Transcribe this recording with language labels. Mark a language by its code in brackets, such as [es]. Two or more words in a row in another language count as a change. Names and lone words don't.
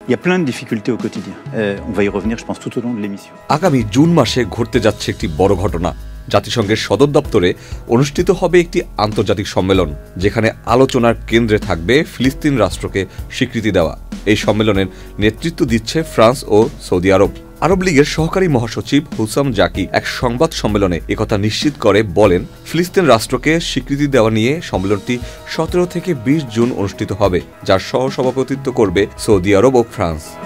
[fr] Il y a plein de difficultés au quotidien. On va y revenir, je pense, tout au long de l'émission. [bn] আগামী জুন মাসে ঘটতে যাচ্ছে একটি বড় ঘটনা। জাতিসংঘের সদর দপ্তরে অনুষ্ঠিত হবে একটি আন্তর্জাতিক সম্মেলন, যেখানে আলোচনার কেন্দ্রে থাকবে ফিলিস্তিন রাষ্ট্রকে স্বীকৃতি দেওয়া। এই সম্মেলনের নেতৃত্ব দিচ্ছে ফ্রান্স ও সৌদি আরব। আরব লীগের সহকারী মহাসচিব হুসাম জাকি এক সংবাদ সম্মেলনে একথা নিশ্চিত করে বলেন, ফিলিস্তিন রাষ্ট্রকে স্বীকৃতি দেওয়া নিয়ে সম্মেলনটি 17 থেকে 20 জুন অনুষ্ঠিত হবে, যার সহসভাপতিত্ব করবে সৌদি আরব ও ফ্রান্স।